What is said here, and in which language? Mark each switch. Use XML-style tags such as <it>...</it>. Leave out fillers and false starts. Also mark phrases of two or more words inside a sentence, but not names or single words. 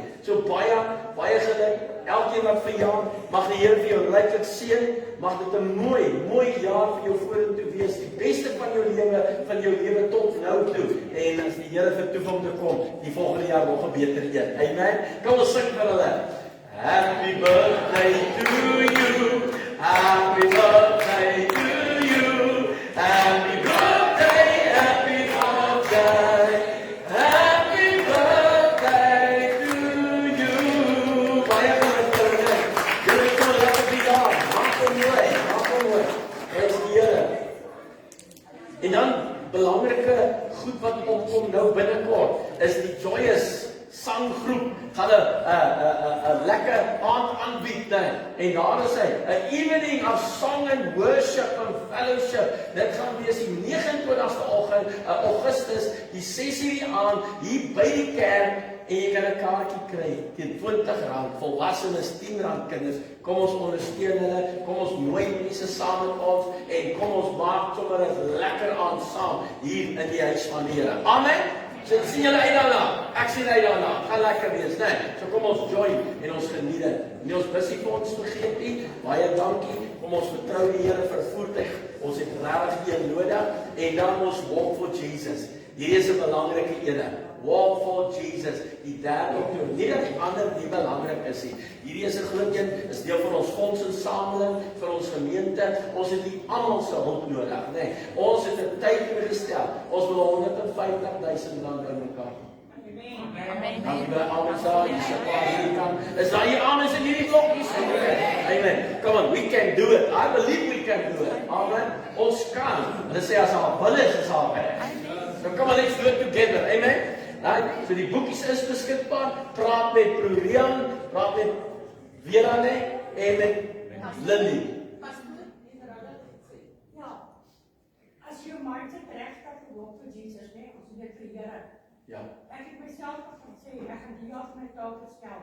<af>So baie geluk. Elkeen wat verjaar, mag die Here vir jou ryklik seën. Mag dit 'n mooi jaar vir jou vorentoe wees. Die beste van jou lewe tot nou toe. En as die Here vertoef om te kom, die volgende jaar nog 'n beter een. Amen. Kom ons sing vir hulle.</af> <en>Happy birthday to you. Happy birthday to you. Happy birthday, happy birthday. Happy birthday to you.</en> <af>Baie geluk vir julle. Julle kom lekker die dag. Mooi. Is die Here. En dan belangrike goed wat opkom nou binnekort is die Joyous sanggroep gaan 'n lekker aand aanbied en daar is hy, 'n</af> <en>evening of song and worship and fellowship.</en> <af>Dit gaan wees die 29ste Augustus, die 6:00 aand hier by die kerk en jy kan 'n kaartjie kry teen R20, volwassenes R10, kinders. Kom ons ondersteun hulle, kom ons nooi mense saam met ons en kom ons maak sommer 'n lekker aand saam hier in die huis van die Here. Amen. So sien julle uit daarna. Ek sien uit daarna. Gaan lekker wees, né? So kom ons join en ons geniet dit. Nie ons bussiefonds vergeet nie. Baie dankie. Kom ons vertrou die Here vir voertuig. Ons het regtig een nodig en dan ons</af> <en>walk for Jesus.</en> <af>Hierdie is 'n belangrike ene.</af> <en>Walk for Jesus.</en> <af>Die derde toe. Nie dat die ander nie belangrik is nie. Hierdie is 'n groot een, is deel van ons fondsinsameling vir ons gemeente. Ons het die almal se hulp nodig, né? Ons het 'n tyd gestel. Ons wil R150,000 bymekaar. Amen. Dankie vir almal daar. Is daar hier amens in hierdie blokkies?</af> <en>Amen. Come on, we can do it. I believe we can do it.</en> <af>Amen. Ons kan. Hulle sê as haar wil is haar werk.</af> <en>So come on, let's do it together. Amen. Right?</en> <af>So die boekies is beskikbaar. Praat met Prorean, praat met Verane en met Lily. Ja, as jy mind het reg dat jy walk vir Jesus, né? Ons moet dit vir die Here. Ja. Ek het myself gesê, ek gaan die jaar my taak stel.</af>